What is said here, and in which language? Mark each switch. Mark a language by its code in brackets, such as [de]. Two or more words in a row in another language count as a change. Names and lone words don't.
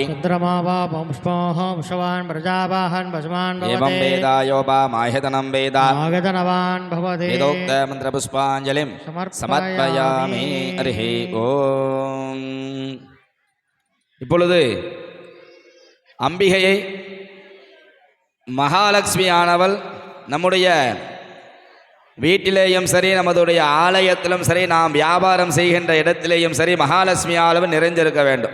[sa] चन्द्रमा वा पुष्पोः पुष्पवान् प्रजावाहन् वशमान् एवं भवति वेदा योपामायतनं वेदा आगतनवान् भवति वेदोक्त मन्त्रपुष्पाञ्जलिं समर्पयामि हरिः ஓம். [ta] இப்பொழுது அம்பிகையை மகாலட்சுமியானவள் நம்முடைய வீட்டிலேயும் சரி நமதுடைய ஆலயத்திலும் சரி நாம் வியாபாரம் செய்கின்ற இடத்திலேயும் சரி மகாலட்சுமியானவள் நிறைந்திருக்க வேண்டும்.